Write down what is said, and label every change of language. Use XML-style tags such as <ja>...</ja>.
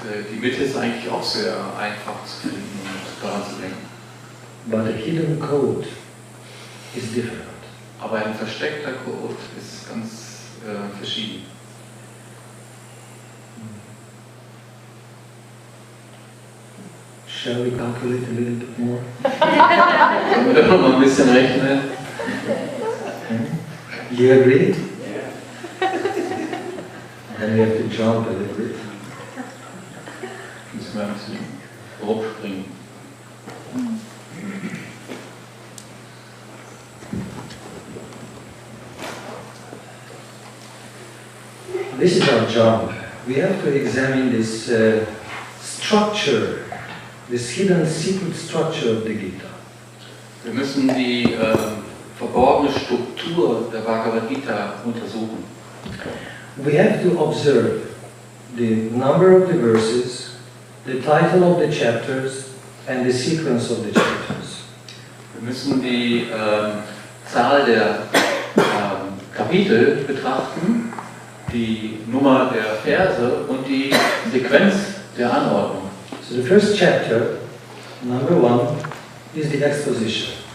<de>Die Mitte ist eigentlich auch sehr einfach zu finden und daran zu denken.</de> <en>But a hidden code is different.</en> <de>Aber ein versteckter Code ist ganz verschieden.</de> <en>Shall we calculate a little bit more?</en> <de>Können wir doch noch mal ein bisschen rechnen?</de> <en>You agree? Then we have to jump a little bit.</en> <de>Müssen wir ein bisschen rumspringen.</de> <en>This is our job. We have to examine this structure, this hidden secret structure of the Gita.</en> <de>Wir müssen die verborgene Struktur der Bhagavad-gita untersuchen.</de> <en>We have to observe the number of the verses, the title of the chapters, and the sequence of the chapters.</en> <de>Wir müssen die Zahl der Kapitel betrachten, die Nummer der Verse und die Sequenz der Anordnung.</de> <en>So the first chapter, number 1, is the exposition.</en>